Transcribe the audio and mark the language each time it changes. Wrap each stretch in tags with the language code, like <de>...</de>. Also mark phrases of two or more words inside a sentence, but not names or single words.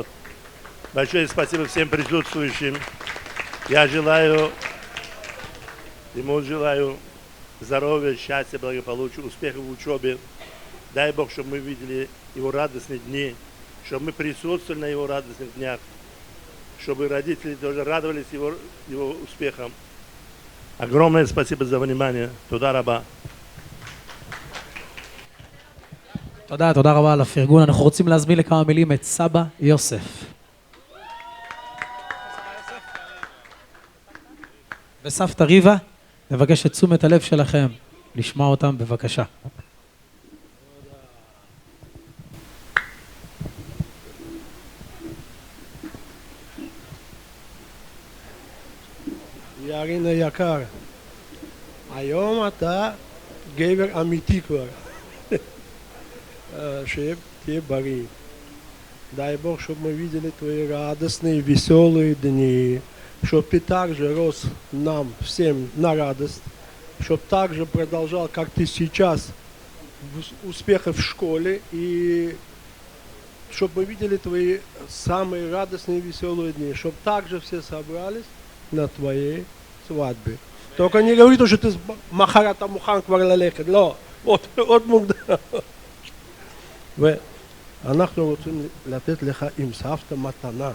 <ru>Большое спасибо всем присутствующим. Я желаю, ему желаю здоровья, счастья, благополучия, успехов в учебе. Дай Бог, чтобы мы видели его радостные дни, чтобы мы присутствовали на его радостных днях, чтобы родители тоже радовались его успехам. Огромное спасибо за внимание.</ru> <he>תודה רבה. תודה רבה על הפרגון. אנחנו רוצים להזמין לכמה מילים את סבא יוסף. וסבתא ריבה, נבקש את תשומת הלב שלכם, לשמוע אותם בבקשה. ירין היקר, היום אתה גבר אמיתי כבר, שתהיה בריא.</he> <ru>Дай Бог, чтобы мы видели твои радостные, веселые дни, чтобы ты также рос нам всем на радость, чтобы также продолжал, как ты сейчас, успехи в школе, и чтобы мы видели твои самые радостные, веселые дни, чтобы также все собрались на твоей свадьбе. только не говори, что ты</ru> <he>מחר מוכן כבר ללכת, לא, עוד מוקדם. ואנחנו רוצים לתת לך עם סבתא מתנה.</he>